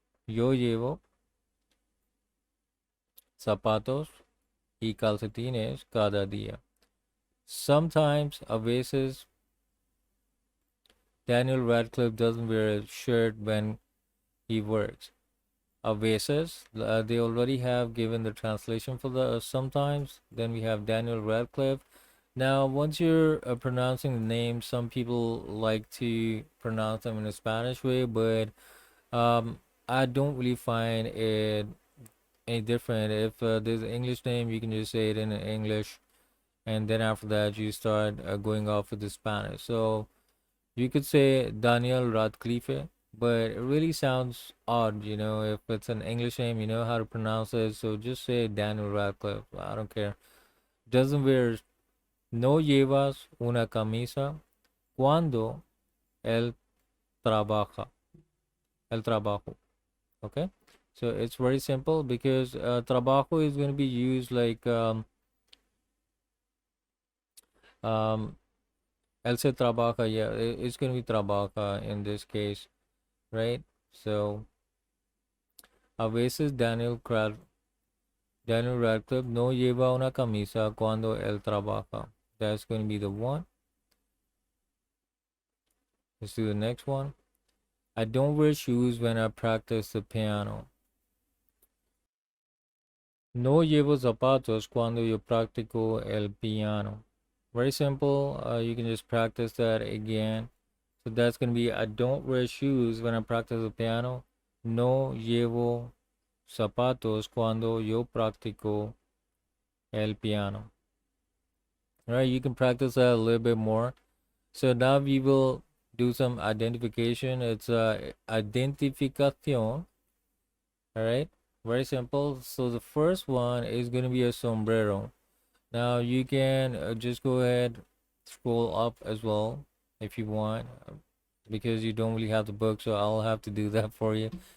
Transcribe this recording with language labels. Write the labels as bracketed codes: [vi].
[es] Yo llevo zapatos y calcetines cada día. [en] Sometimes, [es] a veces, [en] Daniel Radcliffe doesn't wear a shirt when he works. A veces, they already have given the translation for the sometimes. Then we have Daniel Radcliffe. Now, once you're pronouncing the names, some people like to pronounce them in a Spanish way, but I don't really find it any different. If there's an English name, you can just say it in English, and then after that, you start going off with the Spanish. So you could say Daniel Radcliffe, but it really sounds odd, if it's an English name, you know how to pronounce it, so just say Daniel Radcliffe. I don't care. Doesn't wear [es] No llevas una camisa cuando él trabaja. El trabajo. Okay? [en] So it's very simple because trabajo is going to be used like Um, [es] él se trabaja, [en] yeah, it's gonna be trabaja in this case, right? [es] So a veces Daniel Radcliffe no lleva una camisa cuando él trabaja. [en] That's going to be the one. Let's do the next one. I don't wear shoes when I practice the piano. [es] No llevo zapatos cuando yo practico el piano. [en] Very simple. You can just practice that again. So that's going to be I don't wear shoes when I practice the piano. [es] No llevo zapatos cuando yo practico el piano. [en] All right, you can practice that a little bit more. So now we will do some identification. It's identificación. All right, very simple. So the first one is going to be a sombrero. Now you can just go ahead, scroll up as well if you want, because you don't really have the book, so I'll have to do that for you.